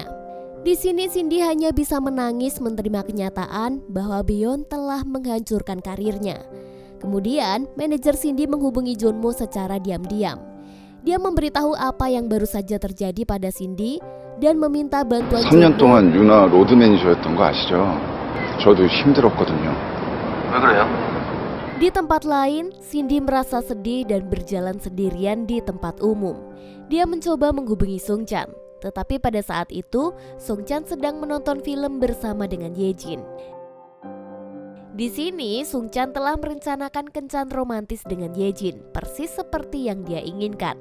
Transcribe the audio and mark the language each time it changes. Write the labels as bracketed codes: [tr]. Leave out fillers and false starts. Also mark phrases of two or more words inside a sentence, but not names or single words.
[id] Di sini Cindy hanya bisa menangis menerima kenyataan bahwa Byeon telah menghancurkan karirnya. Kemudian, manajer Cindy menghubungi Jeonmu secara diam-diam. Dia memberitahu apa yang baru saja terjadi pada Cindy dan meminta bantuan [ko] 3년 Jeonmu. 동안 유나 로드 매니저였던 거 아시죠? 저도 힘들었거든요. 왜 그래요? [id] Di tempat lain, Cindy merasa sedih dan berjalan sendirian di tempat umum. Dia mencoba menghubungi Sung Chan. Tetapi pada saat itu, Sung Chan sedang menonton film bersama dengan Yejin. Di sini, Sung Chan telah merencanakan kencan romantis dengan Yejin, persis seperti yang dia inginkan.